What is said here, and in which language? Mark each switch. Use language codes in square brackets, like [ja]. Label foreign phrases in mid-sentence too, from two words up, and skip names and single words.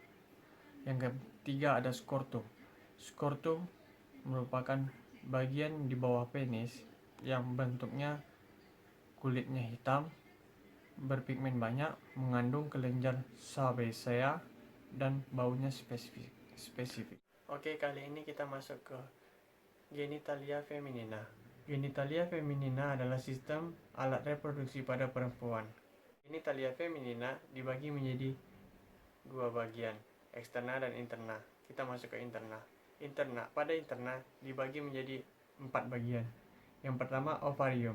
[id] Yang ketiga ada skortum. Skortu merupakan bagian di bawah penis yang bentuknya kulitnya hitam, berpigmen banyak, mengandung kelenjar sebasea, dan baunya spesifik. Oke, kali ini kita masuk ke genitalia feminina. Genitalia feminina adalah sistem alat reproduksi pada perempuan. Genitalia feminina dibagi menjadi dua bagian, eksterna dan interna. Kita masuk ke interna. Pada interna dibagi menjadi 4 bagian. Yang pertama, ovarium.